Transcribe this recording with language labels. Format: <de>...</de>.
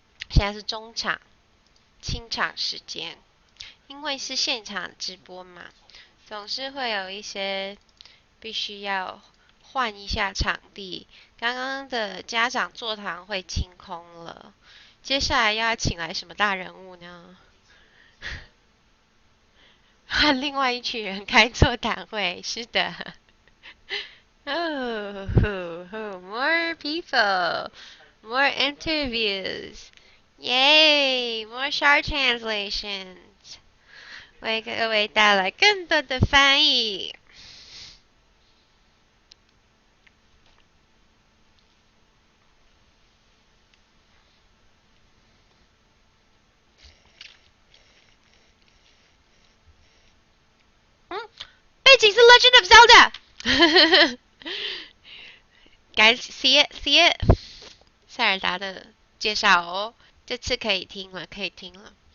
<zh>现在是中场、清场时间，因为是现场直播嘛，总是会有一些必须要换一下场地。刚刚的家长座谈会清空了，接下来要请来什么大人物呢？和另外一群人开座谈会，是的。</zh> <en>More people, more interviews, yay! More Char translations，</en> <zh>为各位带来更多的翻译。背景是 Legend of Zelda 。</zh> <en>Guys, see it.</en> <zh>塞尔达的介绍哦，这次可以听了，可以听了。</zh>